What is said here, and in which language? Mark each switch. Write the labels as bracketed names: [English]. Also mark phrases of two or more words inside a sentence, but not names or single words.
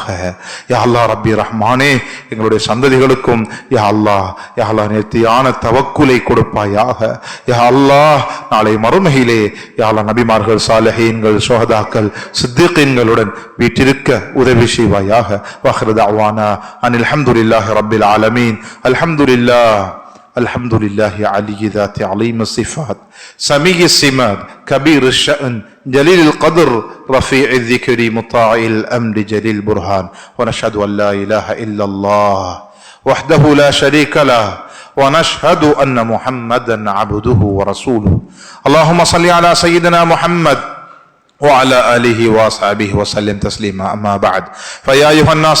[Arabic] يا الله ربي رحمن, [Tamil] எங்களுடைய சந்ததிகளுக்கும் [Arabic] يا الله [Tamil] நேர்த்தியான தவக்குலை கொடுப்பாயாக. [Arabic] يا الله, [Tamil] நாளை மறுமையிலே [Arabic] يا الله [Tamil] நபிமார்கள், சாலிஹீன்கள், சுஹதாக்கள், சித்திகீன்களுடன் வீட்டிருக்க உதவி செய்வாயாக. [Arabic] وآخر دعوانا أن الحمد لله رب العالمين. الحمد لله علي ذات عظيم الصفات سميع السمات كبير الشأن جليل القدر رفيع الذكر مطاع الأمر جليل البرهان ونشهد أن لا إله إلا الله وحده لا شريك له ونشهد أن محمدا عبده ورسوله اللهم صل على سيدنا محمد وعلى آله وأصحابه وسلم تسليما أما بعد فيا أيها الناس